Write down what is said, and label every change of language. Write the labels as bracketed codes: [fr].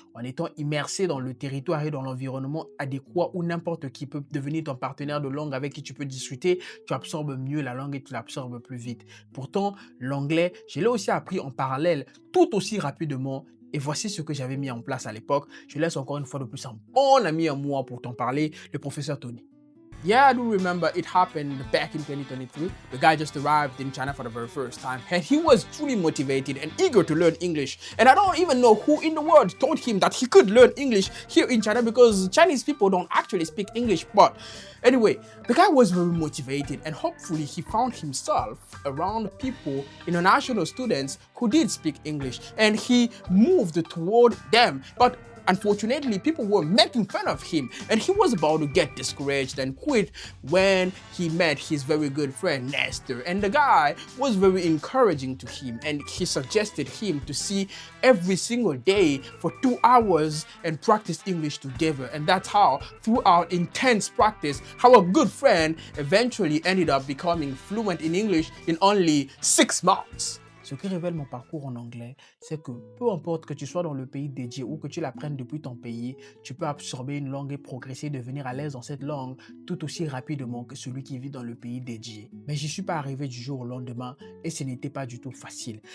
[fr] En étant immersé dans le territoire et dans l'environnement adéquat où n'importe qui peut devenir ton partenaire de langue avec qui tu peux discuter, tu absorbes mieux la langue et tu l'absorbes plus vite. Pourtant, l'anglais, je l'ai aussi appris en parallèle tout aussi rapidement. Et voici ce que j'avais mis en place à l'époque. Je laisse encore une fois de plus un bon ami à moi pour t'en parler, le professeur Tony. [en] Yeah, I do remember it happened back in 2023. The guy just arrived in China for the very first time, and he was truly motivated and eager to learn English. And I don't even know who in the world told him that he could learn English here in China, because Chinese people don't actually speak English. But anyway, the guy was very motivated, and hopefully he found himself around people, international students who did speak English, and he moved toward them. But unfortunately, people were making fun of him, and he was about to get discouraged and quit when he met his very good friend Nestor. And the guy was very encouraging to him, and he suggested him to see every single day for 2 hours and practice English together. And that's how, through our intense practice, our good friend eventually ended up becoming fluent in English in only 6 months. [fr] Ce qui révèle mon parcours en anglais, c'est que peu importe que tu sois dans le pays dédié ou que tu l'apprennes depuis ton pays, tu peux absorber une langue et progresser, devenir à l'aise dans cette langue tout aussi rapidement que celui qui vit dans le pays dédié. Mais j'y suis pas arrivé du jour au lendemain et ce n'était pas du tout facile.